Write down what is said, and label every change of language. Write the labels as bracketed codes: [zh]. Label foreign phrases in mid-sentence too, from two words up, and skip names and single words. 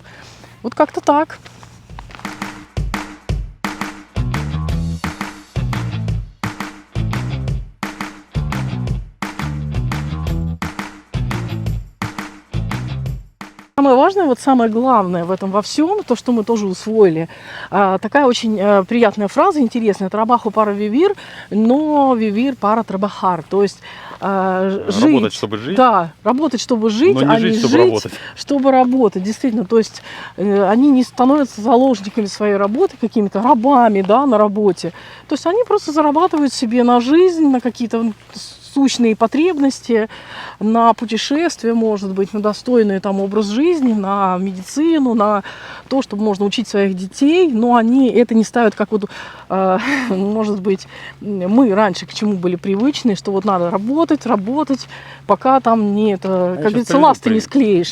[ru] Вот как-то так. Самое важное, вот самое главное в этом во всем, то, что мы тоже усвоили, такая очень приятная фраза, интересная: [es] «Trabajo para vivir, [ru] но [es] vivir para trabajar». [ru] То есть жить, работать, чтобы жить. Да, работать, чтобы жить, но не жить, чтобы работать. Чтобы работать, действительно. То есть они не становятся заложниками своей работы, какими-то рабами, да, на работе. То есть они просто зарабатывают себе на жизнь, на какие-то сущные потребности, на путешествия, может быть, на достойный там образ жизни, на медицину, на то, чтобы можно учить своих детей, но они это не ставят как вот, может быть, мы раньше к чему были привычны, что вот надо работать, пока там не это, как говорится, ласты не склеишь.